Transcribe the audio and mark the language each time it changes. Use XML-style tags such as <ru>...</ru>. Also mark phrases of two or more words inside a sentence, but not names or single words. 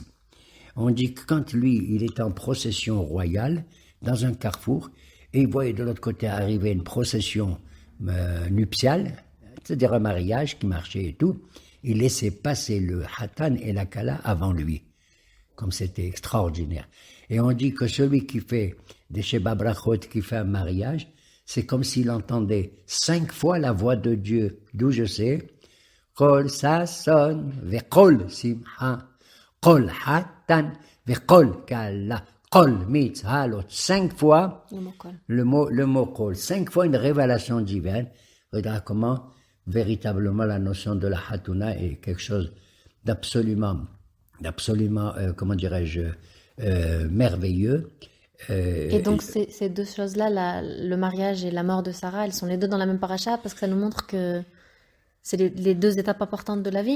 <fr>On dit que quand lui, il était en procession royale, dans un carrefour, et il voyait de l'autre côté arriver une procession nuptiale, c'est-à-dire un mariage qui marchait et tout, il laissait passer le hatan et la kala avant lui. Comme c'était extraordinaire. Et on dit que celui qui fait des</fr> <he>שבע ברכות,</he> <fr>qui fait un mariage, c'est comme s'il entendait 5 fois la voix de Dieu. D'où je sais,</fr> <he>קול ששון, וקול שמחה, קול חתן, וקול כלה, קול מצהלות.</he> <fr>5 fois le mot Kol. 5 fois une révélation divine. Regarde comment véritablement la notion de la Hatuna est quelque chose d'absolument comment dirais-je, merveilleux. Et donc ces deux choses-là, le mariage et la mort de Sarah, elles sont les deux dans la même paracha parce que ça nous montre que c'est les deux étapes importantes de la vie.</fr>